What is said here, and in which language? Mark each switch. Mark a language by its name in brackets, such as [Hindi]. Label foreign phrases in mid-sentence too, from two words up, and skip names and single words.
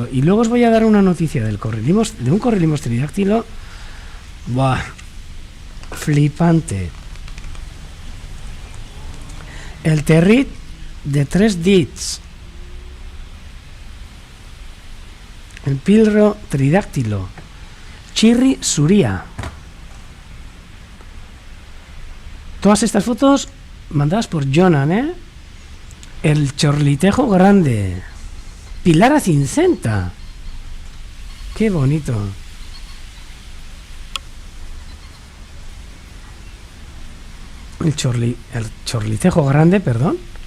[Spanish] Y luego os voy a dar una noticia de un correlimos tridáctilo. ¡Buah! Flipante. [Catalan] El territ de 3 dits. [Galician] El pilro tridáctilo. [Basque] Chirri suría. [Spanish] Todas estas fotos mandadas por Jonan, ¿eh? El chorlitejo grande. [Galician] Pilara cincenta. [Spanish] Qué bonito. El chorlitejo grande, perdón.